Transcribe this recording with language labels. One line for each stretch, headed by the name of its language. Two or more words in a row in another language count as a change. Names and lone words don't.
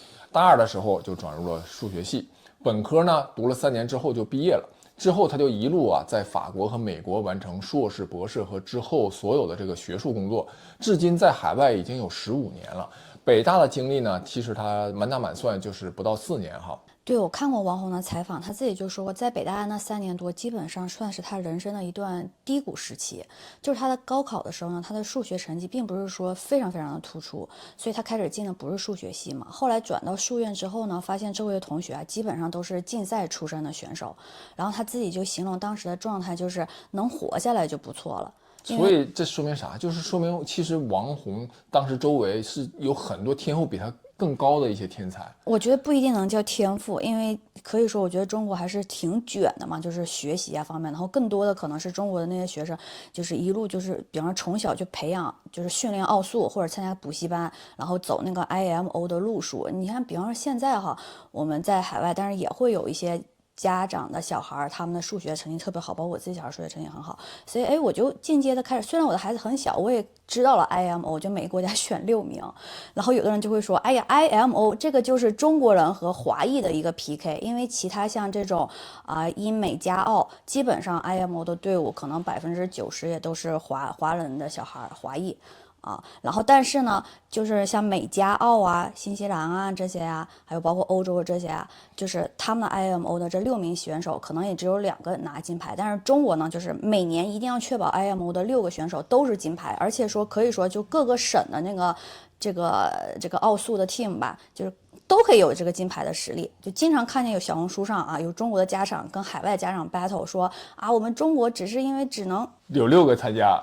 Chinese: 大二的時候就轉入了數學系，本科呢讀了3年之後就畢業了。之後他就一路在法國和美國完成碩士、博士和之後所有的这個學術工作，至今在海外已經有15年了。北大的經歷呢，其實他滿打滿算就是不到4年哈。对，我看過王宏的採訪，他自己就說，在北大那3年多，基本上算是他人生的一段低谷時期。就是他的高考的時候呢，他的数學成績并不是說非常的突出，所以他開始進的不是數學系嘛。後來轉到數院之後呢，發現周圍的同學基本上都是競賽出身的選手，然後他自己就形容當時的狀態就是能活下來就不錯了。所以這說明啥？就是說明其實王宏當時周圍是有很多天賦比他更高的一些天才。我覺得不一定能叫天賦，因為可以說我覺得中國還是挺卷的嘛，就是學習方面，然後更多的可能是中國的那些學生就是一路就是比方說從小就培養就是訓練奧數或者參加補習班，然後走那個 IMO 的路數。你看比方說現在我們在海外，但是也會有一些家長的小孩，他們的數學成績特別好，包括我自己小孩數学成績很好，所以我就间接的開始，雖然我的孩子很小，我也知道了 IMO， 就每個國家選6名，然後有的人就會說，哎呀 IMO 這個就是中國人和華裔的一個 PK， 因為其他像這種英美加澳，基本上 IMO 的隊伍可能90%也都是華人的小孩，華裔。然後但是呢，就是像美加澳啊、新西蘭啊這些啊，還有包括歐洲的這些啊，就是他們的 IMO 的這6名選手，可能也只有2個拿金牌。但是中國呢，就是每年一定要確保 IMO 的6個選手都是金牌，而且說可以說就各個省的那個這個奧數的 team 吧，就是都可以有這個金牌的實力。就經常看見有小紅書上有中國的家長跟海外家長 battle 說我們中國只是因為只能有6個參加，